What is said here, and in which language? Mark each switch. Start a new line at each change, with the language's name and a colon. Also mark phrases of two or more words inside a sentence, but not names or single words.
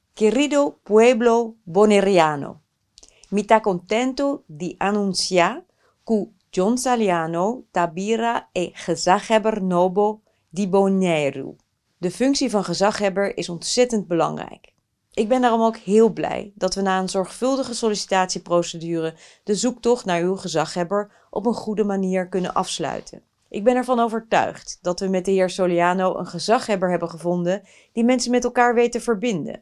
Papiamento: Querido pueblo bonaireano, mi sta contento di anunciar que John Saliano tabira e gezaghebber nobo di Bonaire.
Dutch: De functie van gezaghebber is ontzettend belangrijk. Ik ben daarom ook heel blij dat we na een zorgvuldige sollicitatieprocedure de zoektocht naar uw gezaghebber op een goede manier kunnen afsluiten. Ik ben ervan overtuigd dat we met de heer Soliano een gezaghebber hebben gevonden die mensen met elkaar weet te verbinden.